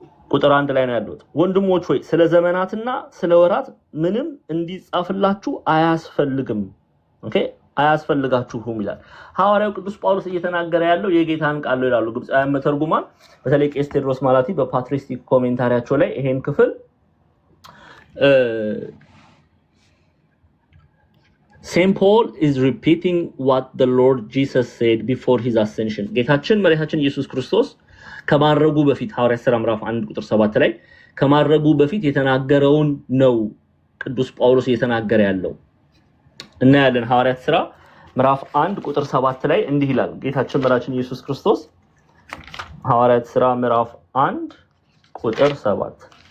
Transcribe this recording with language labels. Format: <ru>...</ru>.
<am>ቁጥር 1 ላይ ነው ያለው ወንድሞች ሆይ ስለ ዘመናትና ስለ ወራት ምንም እንዲጻፍላችሁ አያስፈልግም ኦኬ አያስፈልጋችሁም ይላል ሐዋርያው ቅዱስ ጳውሎስ እየተናገረ ያለው የጌታን ቃል ነው ይላሉ ግብጻውያን መተርጉማን በተለይ ቄስ ቴዎድሮስ ማላቲ በፓትሪስቲክ ኮሜንታሪያቸው ላይ ይሄን ክፍል St.</am> <en>Paul is repeating what the Lord Jesus said before his ascension.</en> <am>ጌታችን መድኃኒታችን ኢየሱስ ክርስቶስ ከማረጉ በፊት ሐዋርያት ሥራ ምዕራፍ 1 ቁጥር 7 ላይ ከማረጉ በፊት የተናገረውን ነው ቅዱስ ጳውሎስ እየተናገረ ያለው እና ያለን ሐዋርያት ሥራ ምዕራፍ 1 ቁጥር 7 ላይ እንዲህ ይላል ጌታችን መድኃኒታችን ኢየሱስ ክርስቶስ ሐዋርያት ሥራ ምዕራፍ 1 ቁጥር 7</am>